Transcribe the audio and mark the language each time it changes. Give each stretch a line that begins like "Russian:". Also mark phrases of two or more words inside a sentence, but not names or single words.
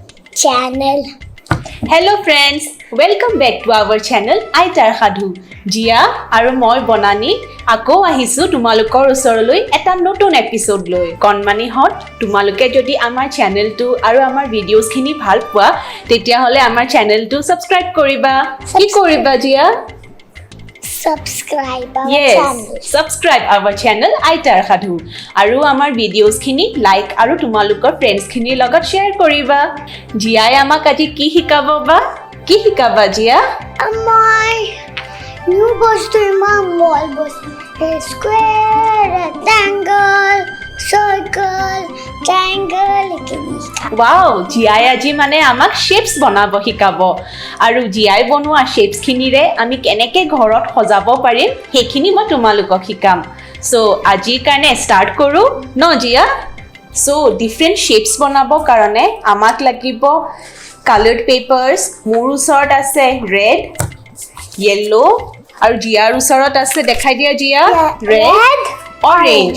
English: channel. Hello friends, welcome back to our channel Aitar Sadhu.
Assamese: Jia আৰু মই Bonani আকৌ আহিছোঁ তোমালোকৰ ওচৰলৈ এটা নতুন episode লৈ. কণমানি হঁত তোমালোকে যদি আমাৰ channel টো আৰু আমাৰ videos খিনি ভাল পোৱা তেতিয়া হ'লে আমাৰ channel টো subscribe কৰিবা. কি কৰিবা Jia?
English: Subscribe our Yes, channel. subscribe our channel Aitar Sadhu.
Assamese: আৰু আমাৰ videos খিনি like আৰু তোমালোকৰ friends খিনি লগত share কৰিবা. Jia আমাক আজি কি শিকাবা বা? কি শিকাবা Jia?
English: My new
Assamese: বস্তু মাল বস্তু.
English: Square, rectangle, circle, triangle.
Assamese: Wow, জিয়াই আজি মানে আমাক শেপস বনাব শিকাব আৰু জিয়াই বনোৱা শেপস খিনিৰে আমি কেনেকৈ ঘৰত সজাব পাৰিম হেখিনি মই তোমালোকক শিকাম সো আজিৰ কাৰণে স্টাৰ্ট কৰো ন জিয়া
English: so different shapes
Assamese: বনাব কাৰণে আমাক লাগিব
English: colored papers
Assamese: মোৰ ওচৰত আছে
English: red yellow
Assamese: আৰু জিয়াৰ ওচৰত আছে দেখাই দিয়া জিয়া
English: red Orange.